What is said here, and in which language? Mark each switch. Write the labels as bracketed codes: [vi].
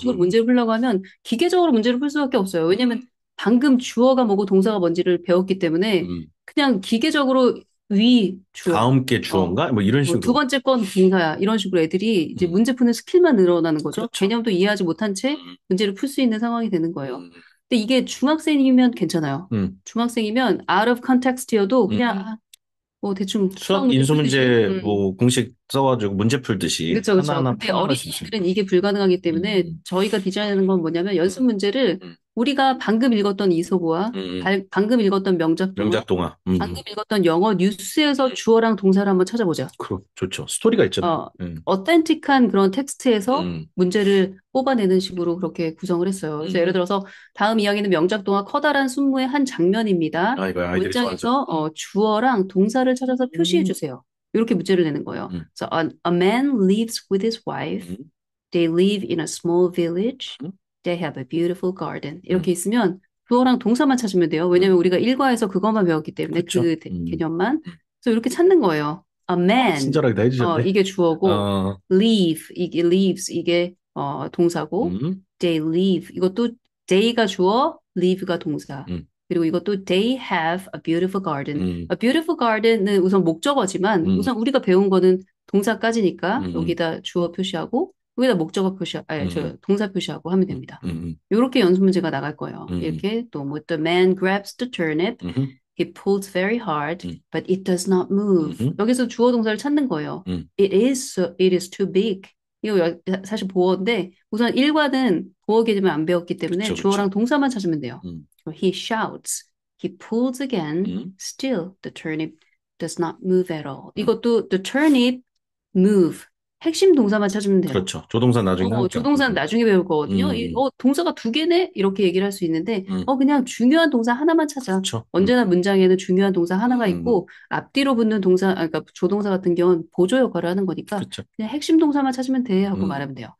[ko] 식으로 문제를 풀려고 하면 기계적으로 문제를 풀 수밖에 없어요. 왜냐면 방금 주어가 뭐고 동사가 뭔지를 배웠기 때문에 음. 그냥 기계적으로 위, 주어, 다음 게 어, 주어인가? 뭐 이런 뭐 두 식으로. 번째 건 동사야. 이런 식으로 애들이 이제 음. 문제 푸는 스킬만 늘어나는 거죠. 그렇죠. 개념도 이해하지 못한 채 음. 문제를 풀 수 있는 상황이 되는 거예요. 음. 근데 이게 중학생이면 괜찮아요. 음. 중학생이면 [en] out of context [ko] 여도 음. 그냥 뭐 대충 수학 문제 인수 풀듯이. 문제 뭐 공식 써가지고 문제 풀듯이 그렇죠, 그렇죠. 하나하나 근데 풀어나갈 수 있어요. 어린이들은 이게 불가능하기 때문에 저희가 디자인하는 건 뭐냐면 연습 문제를 음. 우리가 방금 읽었던 이소구와 방금 읽었던 명작동화, 명작동화. 방금 읽었던 영어 뉴스에서 주어랑 동사를 한번 찾아보자. 좋죠. 스토리가 있잖아요. 어센틱한 그런 텍스트에서 음. 문제를 뽑아내는 식으로 그렇게 구성을 했어요. 그래서 예를 들어서 다음 이야기는 명작동화 커다란 순무의 한 장면입니다. 아, 이거 아이들이 좋아하죠. 문장에서 주어랑 동사를 찾아서 표시해 주세요. 이렇게 문제를 내는 거예요. [en] 그래서 a man lives with his wife. They live in a small village. They have a beautiful garden. [ko] 이렇게 있으면 주어랑 동사만 찾으면 돼요. 왜냐면 우리가 일과에서 그것만 배웠기 때문에 그렇죠. 그 개념만. 그래서 이렇게 찾는 거예요. [en] A man. [ko] 친절하게 다 해주셨네. 이게 주어고 live 이게 lives 이게 동사고 [en] they live [ko] 이것도 they가 주어 live가 동사. 그리고 이것도 [en] they have a beautiful garden. A beautiful garden [ko] 은 우선 목적어지만 우선 우리가 배운 거는 동사까지니까 여기다 주어 표시하고 여기다 목적어 저 동사 표시하고 하면 됩니다. 이렇게 연습 문제가 나갈 거예요. [en] 이렇게 또 뭐 the man grabs the turnip. He pulls very hard, but it does not move. [ko] 여기서 주어 동사를 찾는 거예요. [en] It is too big. [ko] 이거 사실 보어인데 우선 일과는 보어 개념을 안 배웠기 때문에 그쵸. 주어랑 동사만 찾으면 돼요. [en] He shouts. He pulls again. Still, the turnip does not move at all. [ko] 이것도 [en] the turnip move. [ko] 핵심 동사만 찾으면 돼요. 그렇죠. 조동사 나중에 나오죠. 조동사는 나중에 배울 거거든요. 동사가 두 개네? 이렇게 얘기를 할 수 있는데 그냥 중요한 동사 하나만 찾아. 그렇죠. 언제나 문장에는 중요한 동사 하나가 있고 앞뒤로 붙는 동사, 그러니까 조동사 같은 경우는 보조 역할을 하는 거니까 그렇죠. 그냥 핵심 동사만 찾으면 돼 하고 말하면 돼요.